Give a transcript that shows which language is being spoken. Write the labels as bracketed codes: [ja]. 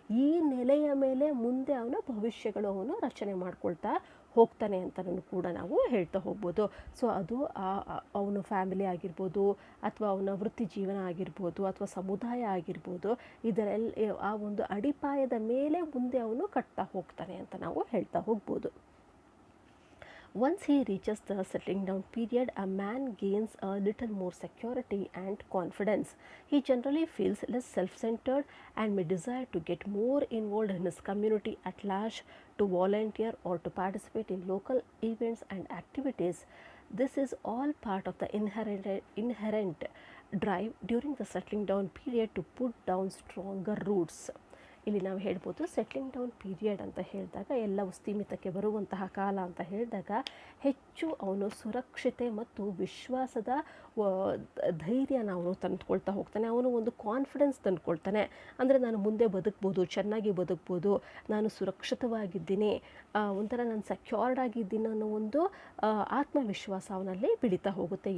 [kn] ಈ ನೆಲೆಯ ಮೇಲೆ ಮುಂದೆ ಅವನ ಭವಿಷ್ಯಗಳು ಅವನು ರಚನೆ ಮಾಡ್ಕೊಳ್ತಾ ಹೋಗ್ತಾನೆ ಅಂತಲೂ ಕೂಡ ನಾವು ಹೇಳ್ತಾ ಹೋಗ್ಬೋದು. ಸೊ ಅದು ಅವನ ಫ್ಯಾಮಿಲಿ ಆಗಿರ್ಬೋದು, ಅಥವಾ ಅವನ ವೃತ್ತಿ ಜೀವನ ಆಗಿರ್ಬೋದು, ಅಥವಾ ಸಮುದಾಯ ಆಗಿರ್ಬೋದು, ಇದರಲ್ಲಿ ಆ ಒಂದು ಅಡಿಪಾಯದ ಮೇಲೆ ಮುಂದೆ ಅವನು ಕಟ್ತಾ ಹೋಗ್ತಾನೆ ಅಂತ ನಾವು ಹೇಳ್ತಾ ಹೋಗ್ಬೋದು. [en] Once he reaches the settling down period, a man gains a little more security and confidence. He generally feels less self-centered and may desire to get more involved in his community at large, to volunteer or to participate in local events and activities. This is all part of the inherent drive during the settling down period to put down stronger roots. [kn] ಇಲ್ಲಿ ನಾವು ಹೇಳ್ಬೋದು settling down period ಅಂತ ಹೇಳಿದಾಗ ಎಲ್ಲವೂ ಸ್ಥಿಮಿತಕ್ಕೆ ಬರುವಂತಹ ಕಾಲ ಅಂತ ಹೇಳಿದಾಗ ಹೆಚ್ಚು ಅವನು ಸುರಕ್ಷತೆ ಮತ್ತು ವಿಶ್ವಾಸದ ಧೈರ್ಯನ ಅವನು ತಂದುಕೊಳ್ತಾ ಹೋಗ್ತಾನೆ. ಅವನು ಒಂದು ಕಾನ್ಫಿಡೆನ್ಸ್ ತಂದುಕೊಳ್ತಾನೆ. ಅಂದರೆ ನಾನು ಮುಂದೆ ಬದುಕ್ಬೋದು, ಚೆನ್ನಾಗಿ ಬದುಕ್ಬೋದು, ನಾನು ಸುರಕ್ಷಿತವಾಗಿದ್ದೀನಿ, ಒಂಥರ ನಾನು ಸೆಕ್ಯೂರ್ಡ್ ಆಗಿದ್ದೀನಿ ಅನ್ನೋ ಒಂದು ಆತ್ಮವಿಶ್ವಾಸ ಅವನಲ್ಲಿ ಬೆಳೀತಾ ಹೋಗುತ್ತೆ.